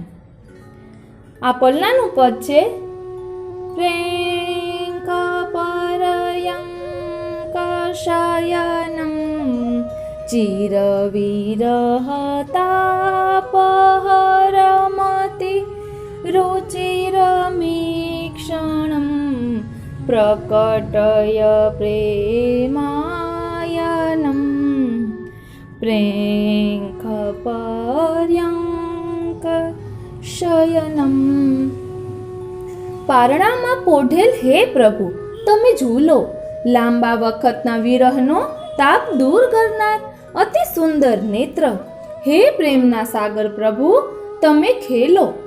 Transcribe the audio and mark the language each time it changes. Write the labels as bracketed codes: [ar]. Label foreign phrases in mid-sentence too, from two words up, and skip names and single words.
[gu] આ પલ્લાનું પદ છે. [sa] પ્રેંખ પર્યંક શયનમ ચિરવિરહતાપહરમતિ रुचिरमीक्षणं प्रकटय प्रेमायनं प्रेंखपर्यंक શયનમ. [gu] પારણામાં પોઢેલ હે પ્રભુ તમે ઝૂલો, લાંબા વખતના વિરહનો તાપ દૂર કરનાર અતિ સુંદર નેત્ર, હે પ્રેમના સાગર પ્રભુ તમે ખેલો.